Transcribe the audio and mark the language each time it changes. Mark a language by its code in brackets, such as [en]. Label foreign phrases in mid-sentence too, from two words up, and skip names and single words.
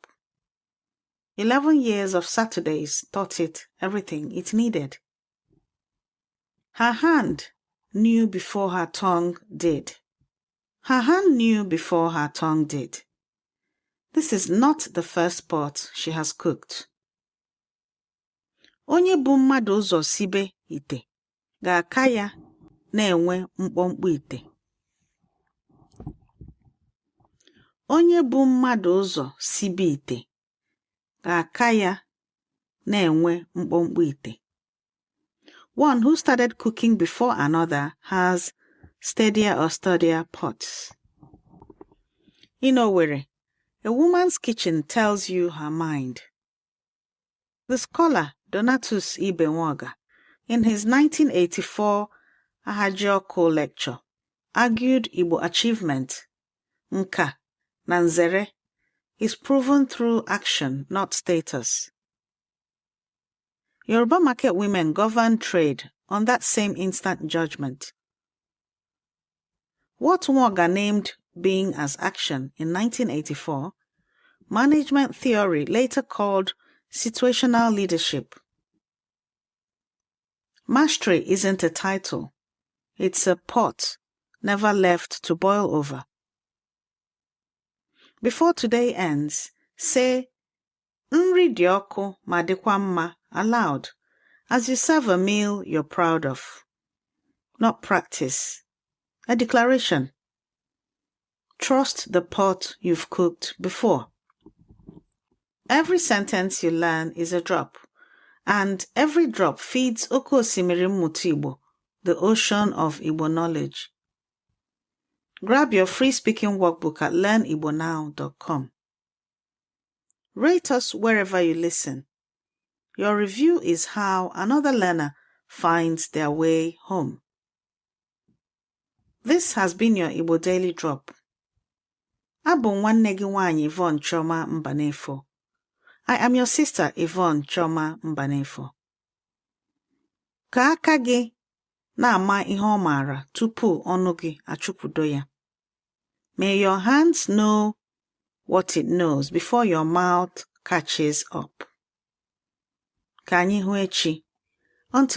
[en] 11 years of Saturdays taught it everything it needed. Her hand knew before her tongue did. Her hand knew before her tongue did. This is not the first pot she has cooked. [ig] Onye bụ mmadụ ụzọ sibe ite, ga-aka ya na-enwe mkpọ ite. Onye bụ mmadụ ụzọ sibe ite, ga-aka ya na-enwe mkpọ ite. [en] One who started cooking before another has steadier or sturdier pots. In Owerri, a woman's kitchen tells you her mind. The scholar Donatus Ibenwaga, in his 1984 Ahajioko lecture, argued Igbo achievement, [ig] nka na nzere, [en] is proven through action, not status. Yoruba market women govern trade on that same instant judgment. What Mwaga named being as action in 1984, management theory later called situational leadership. Mastery isn't a title. It's a pot never left to boil over. Before today ends, say, [ig] Nri dị ọkụ ma dịkwa mma [en] aloud as you serve a meal you're proud of. Not practice. A declaration. Trust the pot you've cooked before. Every sentence you learn is a drop, and every drop feeds [ig] Oke Osimiri Mmụta Igbo, [en] the ocean of Igbo knowledge. Grab your free speaking workbook at learnibonow.com. Rate us wherever you listen. Your review is how another learner finds their way home. This has been your Igbo Daily Drop. [ig] Abụ nwanne gị nwaanyị Yvonne Choma Mbanefo. [en] I am your sister Yvonne Choma Mbanefo. [ig] Ka aka gị na-ama ihe ọ maara tupu ọnụ gị achụpụdo ya. [en] May your hands know what it knows before your mouth catches up. [ig] Ka anyị hụ echi.